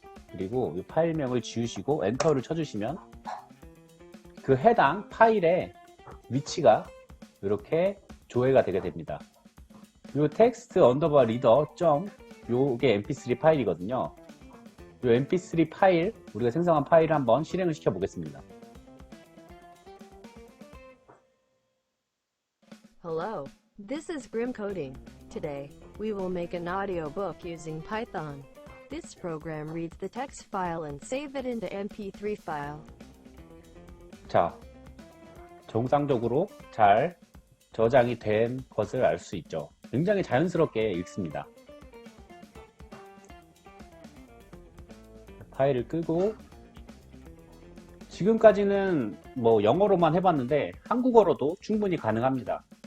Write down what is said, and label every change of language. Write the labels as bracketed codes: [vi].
[ko] 그리고 이 파일명을 지우시고 엔터를 쳐주시면 그 해당 파일의 위치가 이렇게 조회가 되게 됩니다. 이 텍스트 언더바 리더 점 요게 mp3 파일이거든요. 이 mp3 파일, 우리가 생성한 파일을 한번 실행을 시켜 보겠습니다. [en] Hello, this is Grim Coding. Today, we will make an audiobook using Python. This program reads the text file and save it into MP3 file. [ko] 자, 정상적으로 잘 저장이 된 것을 알 수 있죠. 굉장히 자연스럽게 읽습니다. 파일을 끄고, 지금까지는 뭐 영어로만 해봤는데 한국어로도 충분히 가능합니다.